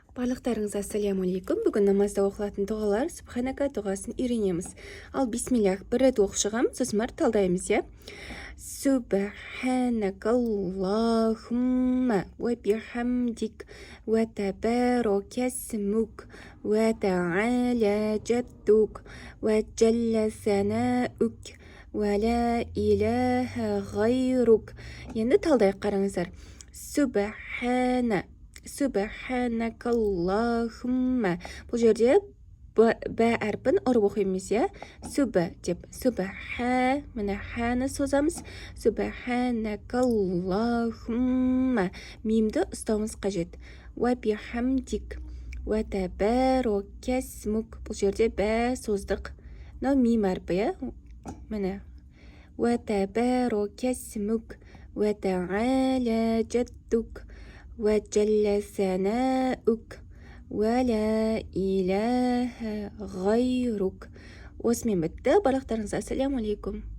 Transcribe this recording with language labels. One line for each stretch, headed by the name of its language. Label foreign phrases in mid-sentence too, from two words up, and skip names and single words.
Kazakh: Барлықтарыңызға
Arabic: السلام عليكم.
Kazakh: Бүгін намазда оқылатын дұғалар Субханака дұғасын үйренеміз. Ал бисмиллах бір рет оқып шығамыз, сосын барып талдаймыз, иә?
Arabic: سبحانك اللهم وبحمدك وتبارك اسمك وتعالى جدك وجل ثناؤك ولا إله غيرك.
Kazakh: Енді талдайық, қараңыздар.
Arabic: سبحانك اللهم.
Kazakh: Бұл жерде бә әрпін ұрып оқимыз, иә? Субә деп. Субха. Міне ханы созамыз.
Arabic: سبحانك اللهم.
Kazakh: Мимді ұстауымыз қажет.
Arabic: وبحمدك وتبارك اسمك.
Kazakh: Бұл жерде бә создық. Мынау мим әрпі, иә? Міне.
Arabic: وتبارك اسمك وتعالى جدك. وجل ثناؤك ولا إله غيرك.
Kazakh: осымен бітті. Барлықтарыңызға
Arabic: السلام عليكم.